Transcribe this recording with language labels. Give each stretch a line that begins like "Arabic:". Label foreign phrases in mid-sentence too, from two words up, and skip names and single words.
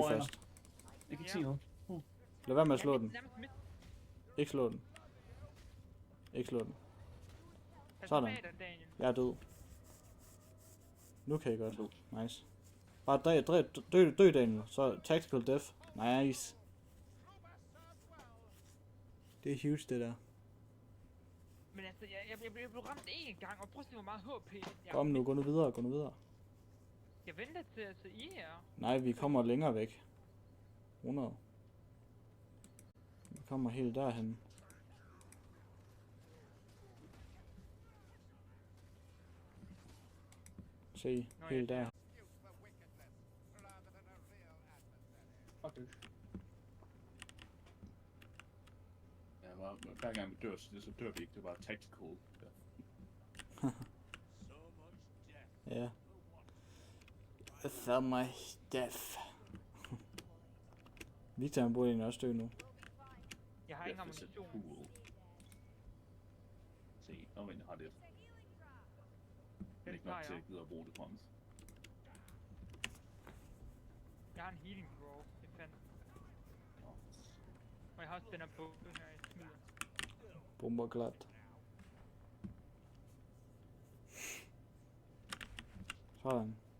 Danish: Hvor er jeg? først. Jeg kan ikke se noget. Lad være med at slå Jeg den. nærmest midt. Ikke slå den. Ikke slå den. Pas Sådan. bag dig, Daniel. Jeg er død. Nu kan I Jeg er godt. død. Nice. Bare dø Daniel. Så
English: tactical death.
Danish: Nice. Det er huge, det der. Men altså, jeg blev ramt én gang, og prøv at se, hvor meget HP jeg Kom nu, gå nu videre, gå nu videre. Jeg venter til at se I her. Nej, vi kommer længere væk. 100. Vi kommer helt derhen. Se, Nå, helt ja. der.
English: Excuse for wickedness rather than a real adversary.
Danish: Fuck det. Ja, hver gang vi dør, så dør vi ikke. Det er bare tactical. Ja. Ja.
English: So much death.
Danish: Victor han burde egentlig også dø nu. Jeg har ingen
English: Death is a
Danish: ammunition.
English: tool.
Danish: Se, omvendt har det. Men ikke nok tager til jeg. at gide at bruge det på ham. Jeg har en
English: healing roll,
Danish: det fandt. Nå. Og jeg har også den her bombe her, jeg smider. Bomber glat. Sådan.